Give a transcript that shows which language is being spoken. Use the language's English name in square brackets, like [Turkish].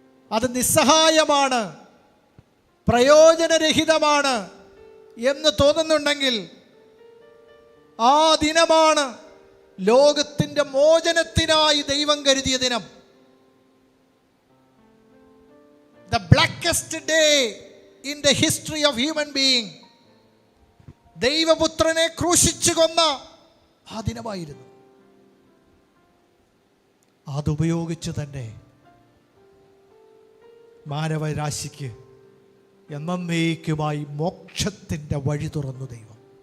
[Malayalam] അത് നിസ്സഹായമാണ്, പ്രയോജനരഹിതമാണ് എന്ന് തോന്നുന്നുണ്ടെങ്കിൽ ആ ദിനമാണ് ലോകത്തിൻ്റെ മോചനത്തിനായി ദൈവം കരുതിയ ദിനം. [English] The blackest day in the history of human being. [Malayalam] ദൈവപുത്രനെ ക്രൂശിച്ചു കൊന്ന ആ ദിനമായിരുന്നു. അതുപയോഗിച്ച് തന്നെ മാനവരാശിക്ക് എന്നേക്കുമായി മോക്ഷത്തിൻ്റെ വഴി തുറന്നു ദൈവം.